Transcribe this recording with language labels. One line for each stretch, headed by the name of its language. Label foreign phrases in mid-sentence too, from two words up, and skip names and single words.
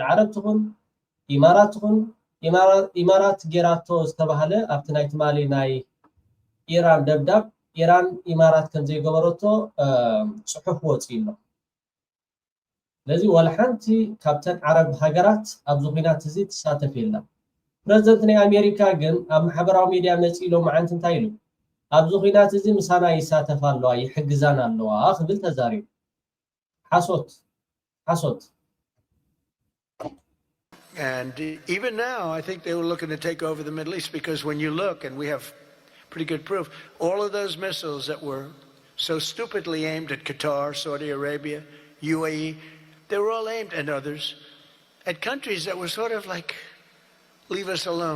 Tigrinya: ዓረብ ትኹን ኢማራት ትኹን ኢማራት ጌራቶ ዝተባሃለ ኣብቲ ናይ ትማሊ ናይ ኢራን ደብዳብ ኢራን ኢማራት ከም ዘይገበረቶ ፅሑፍ ወፂኡ ኣሎ ስለዚ ወላ ሓንቲ ካብተን ዓረብ ሃገራት ኣብዚ ኩናት እዚ ትሳተፍ የላ ፕሬዝደንት ናይ ኣሜሪካ ግን ኣብ ማሕበራዊ ሚድያ መፅኡ ኢሎም መዓንቲ እንታይ ኢሉ ኣብዚ ኩናት እዚ ምሳና ይሳተፍ ኣለዋ ይሕግዛን ኣለዋ ክብል ተዛሪቡ ሓሶት
English: And even now, I think they were looking to take over the Middle East because when you look, and we have pretty good proof, all of those missiles that were so stupidly aimed at Qatar, Saudi Arabia, UAE, they were all aimed, and others, at countries that were sort of like, leave us alone.